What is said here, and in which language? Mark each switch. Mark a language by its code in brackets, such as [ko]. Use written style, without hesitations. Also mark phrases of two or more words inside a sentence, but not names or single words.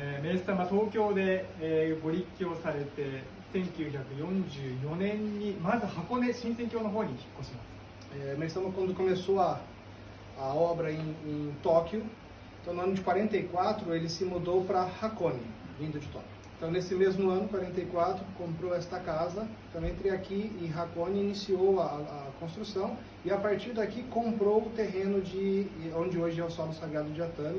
[ja] メイス様、東京で、ご立教されて、1944年にまず箱根新仙峡の方に引っ越します。 [pt] Meis Sama, quando começou a obra em Tóquio, então no ano de 44 ele se mudou para Hakone, vindo de Tóquio. Então nesse mesmo ano, 44, comprou esta casa. Então entre aqui e Hakone iniciou a construção e a partir daqui comprou o terreno onde hoje é o solo sagrado de Atami.